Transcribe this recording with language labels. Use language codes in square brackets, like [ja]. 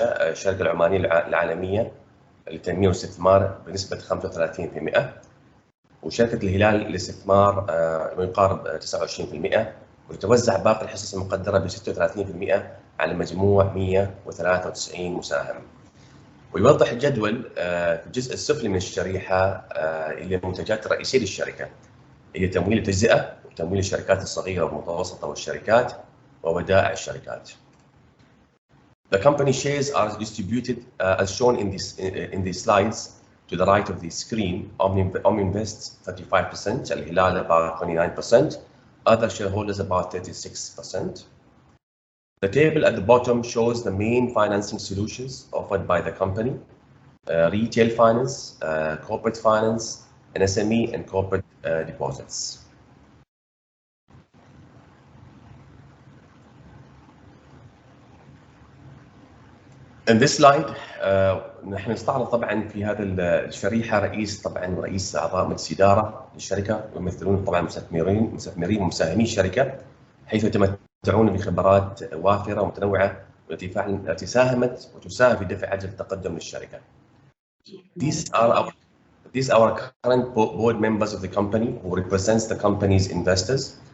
[ar] الشركة العمانية العالمية للتنمية والاستثمار بنسبة 35%، وشركة الهلال للاستثمار يقارب 29%، وتتوزع باقي الحصص المقدرة ب 36% على مجموع 193 مساهم. ويوضح الجدول في الجزء السفلي من الشريحة اللي المنتجات الرئيسية للشركة هي تمويل التجزئة وتمويل الشركات الصغيرة والمتوسطة والشركات وودائع الشركات. [en] The company shares are distributed as shown in these slides to the right of the screen. Ominvest 35%, Al-Hilal about 29%, other shareholders about 36%. The table at the bottom shows the main financing solutions offered by the company: retail finance, corporate finance, and SME and corporate deposits. In this slide [ar] نحن نستعرض طبعا في هذا الشريحه رئيس اعضاء مجلس اداره للشركه، ويمثلون طبعا مستثمرين ومساهمي الشركه، حيث يتمتعون بخبرات وافره ومتنوعه والتي ساهمت وتساهم في دفع عجله التقدم للشركه. [en] These are our current board members of the company who represents the company's investors.